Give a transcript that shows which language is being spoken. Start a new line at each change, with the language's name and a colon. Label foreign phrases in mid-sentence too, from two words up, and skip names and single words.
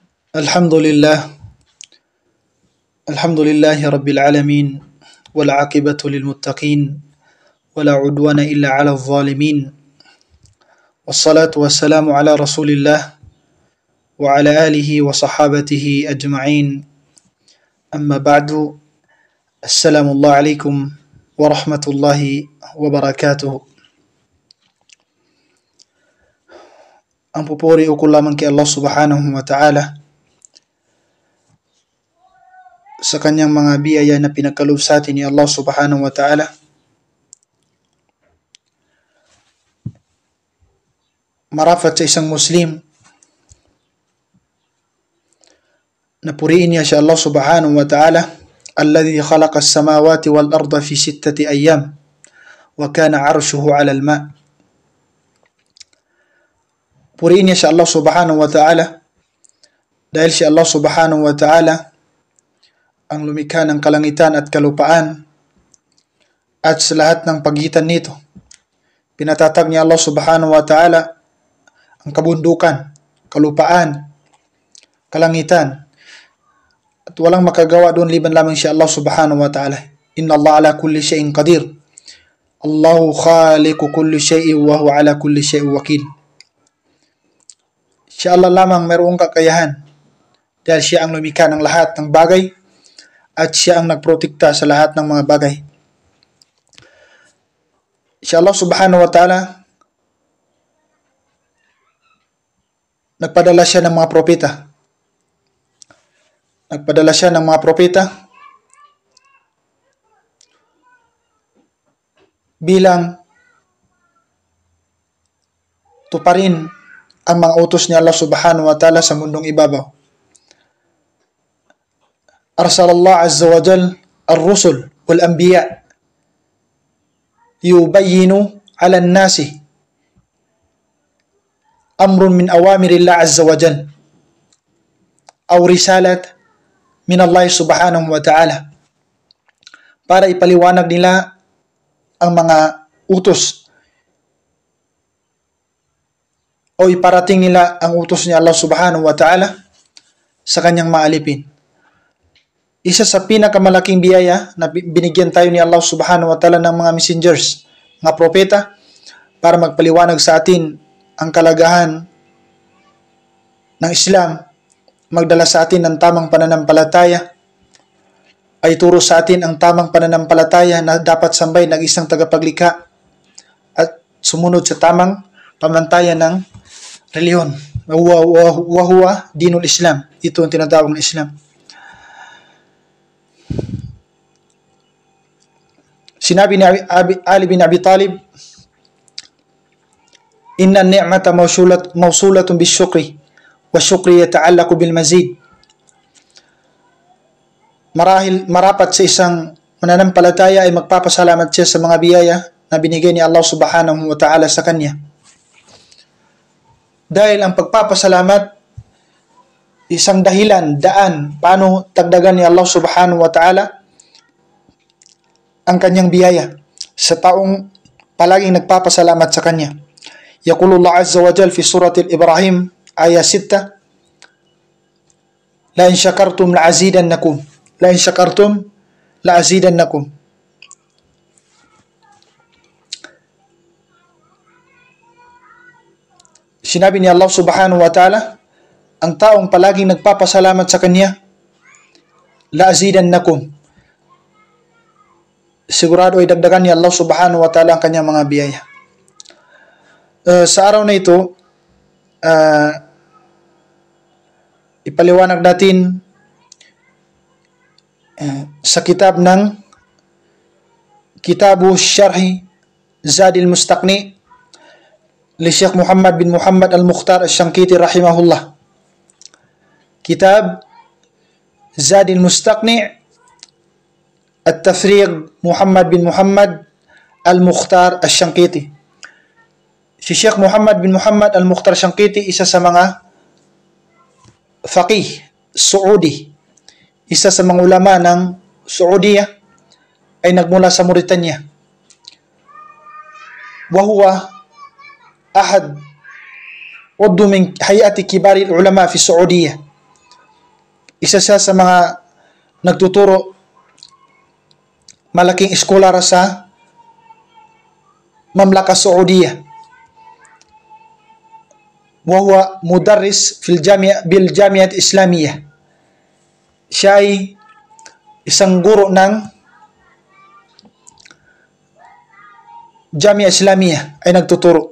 Arabic: الحمد لله الحمد لله رب العالمين والعاقبة للمتقين ولا عدوان إلا على الظالمين والصلاة والسلام على رسول الله وعلى آله وصحابته أجمعين أما بعد السلام الله عليكم ورحمة الله وبركاته.
Filipino: Ang pupuri o lamang kay Allah
Arabic: سبحانه وتعالى
Filipino: sa kanyang mga biyaya na pinagkaloob sa atin ni Allah
Arabic: سبحانه وتعالى.
Filipino: Marafat sa isang Muslim na puriin niya si Allah
Arabic: سبحانه وتعالى, الذي خلق السماوات والأرض في 6 أيام وكان عرشه على الماء'.
Filipino: Puriin niya si Allah
Arabic: سبحانه وتعالى
Filipino: dahil si Allah
Arabic: سبحانه وتعالى
Filipino: ang lumikha ng kalangitan at kalupaan at sa lahat ng pagitan nito. Pinatatag niya Allah
Arabic: سبحانه وتعالى
Filipino: ang kabundukan, kalupaan, kalangitan, at walang makagawa doon liban lamang si Allah
Arabic: سبحانه وتعالى. إن الله على كل شيء قدير. الله خالق كل شيء وهو على كل شيء وكيل.
Filipino: Siya Allah lamang mayroong kakayahan dahil siya ang lumikha ng lahat ng bagay at siya ang nagprotekta sa lahat ng mga bagay. Si Allah
Arabic: سبحانه وتعالى,
Filipino: nagpadala siya ng mga propeta. Nagpadala siya ng mga propeta bilang tuparin ang mga utos ni Allah
Arabic: سبحانه وتعالى
Filipino: sa mundong ibabaw.
Arabic: أرسل الله عز وجل الرسل والأنبياء يبين على الناس أمر من أوامر الله عز وجل أو رسالات من الله سبحانه وتعالى,
Filipino: para ipaliwanag nila ang mga utos o iparating nila ang utos ni Allah
Arabic: سبحانه وتعالى
Filipino: sa kanyang maalipin. Isa sa pinakamalaking biyaya na binigyan tayo ni Allah
Arabic: سبحانه وتعالى
Filipino: ng mga messengers, mga propeta, para magpaliwanag sa atin ang kalagahan ng Islam, magdala sa atin ng tamang pananampalataya, ay turo sa atin ang tamang pananampalataya na dapat sambay ng isang tagapaglikha at sumunod sa tamang pamantayan ng reliyon.
Arabic: وهو دين الإسلام.
Filipino: Ito ang tinatawag ng Islam. Sinabi ni Ali bin Abi Talib,
Arabic: إن النعمة موصولة بالشكر والشكر يتعلق بالمزيد.
Filipino: Marapat sa isang mananampalataya ay magpapasalamat siya sa mga biyaya na binigay ni Allah subhanahu wa ta'ala sa kanya. Dahil ang pagpapasalamat, isang dahilan, daan, paano tagdagan ni Allah
Arabic: سبحانه وتعالى
Filipino: ang kanyang biyaya sa taong palaging nagpapasalamat sa kanya.
Arabic: يقول الله عز وجل في سورة إبراهيم آية 6 لئن شكرتم لأزيدنكم لئن شكرتم لأزيدنكم.
Filipino: Sinabi ni Allah
Arabic: سبحانه وتعالى,
Filipino: ang taong palaging nagpapasalamat sa kanya,
Arabic: لأزيدنكم,
Filipino: sigurado ay dagdagan ni Allah
Arabic: سبحانه وتعالى
Filipino: ang kanyang mga biyaya. Sa araw na ito, ipaliwanag natin sa kitab ng Kitabu Syarhi Zadil Mustaqni li Syekh Muhammad bin Muhammad al-Mukhtar al-Shankiti rahimahullah. Kitab Zadil Mustaqni At-Tafriq Muhammad bin Muhammad al-Mukhtar al-Shankiti. Si Sheikh Muhammad bin Muhammad al-Mukhtar al-Shankiti, isa sa mga faqih Saudi, isa sa mga ulama ng Saudiya, ay nagmula sa Mauritania.
Arabic: وهو أحد عضو من هيئة كبار العلماء في السعودية
Filipino: Isa siya sa mga nagtuturo, malaking eskolar sa Mamlaka Saudiya.
Arabic: ومدرس بالجامعة الإسلامية.
Filipino: Siya ay isang guro ng Jamia Islamiyah, ay nagtuturo.